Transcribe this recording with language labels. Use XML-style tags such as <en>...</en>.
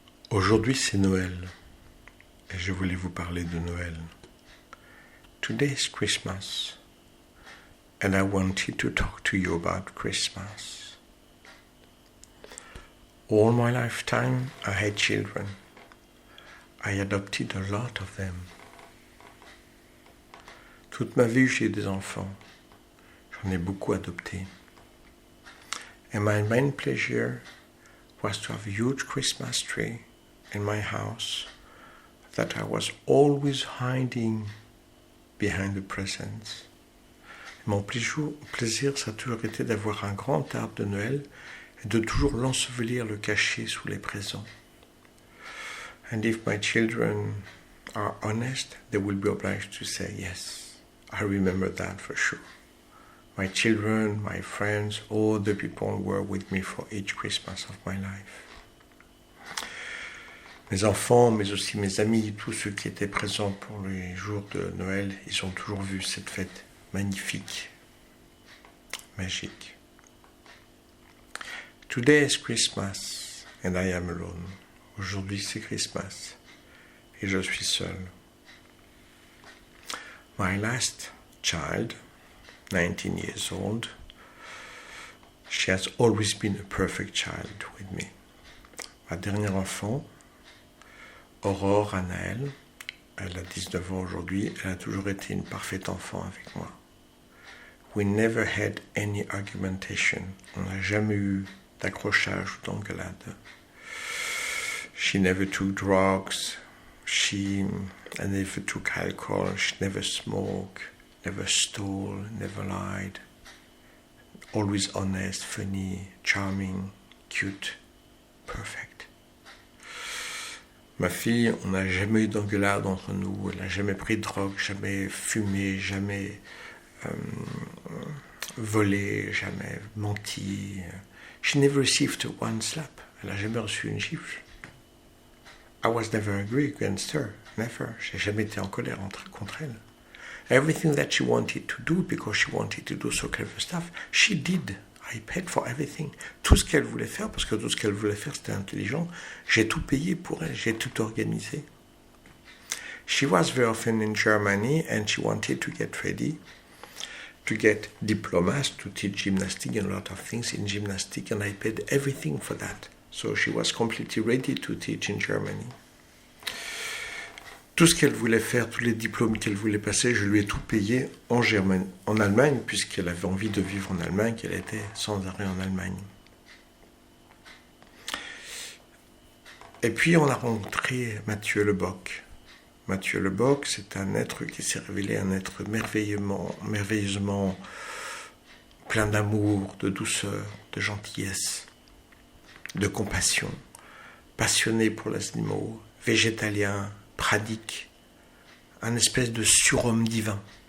<fr>Aujourd'hui c'est Noël et je voulais vous parler de Noël.</fr> <en>Today is Christmas and I wanted to talk to you about Christmas. All my lifetime I had children. I adopted a lot of them.</en> <fr>Toute ma vie j'ai des enfants. J'en ai beaucoup adoptés.</fr> <en>And my main pleasure was to have a huge Christmas tree in my house that I was always hiding behind the presents.</en> <fr>Mon plaisir, ça a toujours été d'avoir un grand arbre de Noël et de toujours l'ensevelir, le cacher sous les présents.</fr> <en>And if my children are honest, they will be obliged to say, yes, I remember that for sure. My children, my friends, all the people were with me for each Christmas of my life.</en> <fr>Mes enfants, mais aussi mes amis, tous ceux qui étaient présents pour les jours de Noël, ils ont toujours vu cette fête magnifique, magique.</fr> <en>Today is Christmas and I am alone.</en> <fr>Aujourd'hui c'est Christmas et je suis seul.</fr> <en>My last child, 19 years old, she has always been a perfect child with me.</en> <fr>Ma dernière enfant, Aurore Anaël, elle a 19 ans aujourd'hui, elle a toujours été une parfaite enfant avec moi.</fr> <en>We never had any argumentation.</en> <fr>On n'a jamais eu d'accrochage ou d'engueulade.</fr> <en>She never took drugs. She never took alcohol. She never smoked. Never stole, never lied, always honest, funny, charming, cute, perfect.</en> <fr>Ma fille, on n'a jamais eu d'engueulade entre nous, elle n'a jamais pris de drogue, jamais fumé, jamais volé, jamais menti.</fr> <en>She never received one slap,</en> <fr>elle n'a jamais reçu une gifle.</fr> <en>I was never angry against her, never.</en> <fr>J'ai jamais été en colère contre elle.</fr> <en>Everything that she wanted to do, because she wanted to do so clever stuff, she did. I paid for everything.</en> <fr>Tout ce qu'elle voulait faire, parce que tout ce qu'elle voulait faire, c'était intelligent. J'ai tout payé pour elle, j'ai tout organisé.</fr> <en>She was very often in Germany and she wanted to get ready, to get diplomas, to teach gymnastics and a lot of things in gymnastics, and I paid everything for that. So she was completely ready to teach in Germany.</en> <fr>Tout ce qu'elle voulait faire, tous les diplômes qu'elle voulait passer, je lui ai tout payé en Allemagne, puisqu'elle avait envie de vivre en Allemagne, qu'elle était sans arrêt en Allemagne. Et puis on a rencontré Mathieu Lebock. Mathieu Lebock, c'est un être qui s'est révélé un être merveilleusement plein d'amour, de douceur, de gentillesse, de compassion, passionné pour les animaux, végétalien, pradique, un espèce de surhomme divin.</fr>